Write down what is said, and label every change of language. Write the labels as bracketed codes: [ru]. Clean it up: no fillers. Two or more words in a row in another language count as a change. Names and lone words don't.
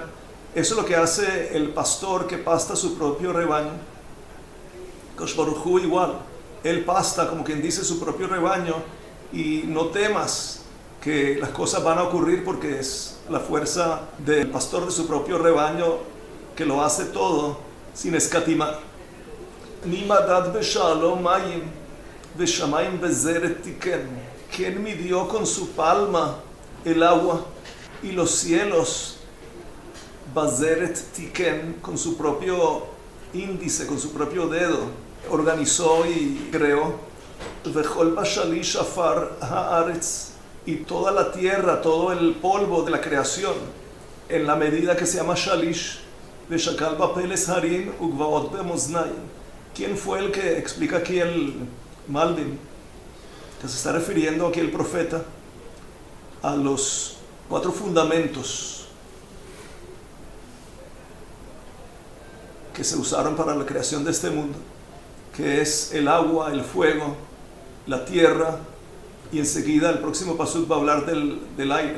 [es] Eso es lo que hace el pastor que pasta su propio rebaño. [he] הקדוש ברוך הוא [es] igual, él pasta, como quien dice, su propio rebaño, y no temas que las cosas van a ocurrir porque es la fuerza del pastor de su propio rebaño que lo hace todo sin escatimar. [he] מי מדד בשעלו מים ושמים בזרת תכן. [es] ¿Quién midió con su palma el agua y los cielos? [he] בזרת תכן, [es] con su propio índice, con su propio dedo, organizó y creó. [he] וכל בשליש עפר הארץ, [es] y toda la tierra, todo el polvo de la creación, en la medida que se llama shalish, [he] ושקל בפלס הרים וגבעות במאזנים. [es] ¿Quién fue el que explica aquí el Malbim? Que se está refiriendo aquí el profeta a los 4 fundamentos que se usaron para la creación de este mundo, que es el agua, el fuego, la tierra, y enseguida el próximo pasuk va a hablar del aire.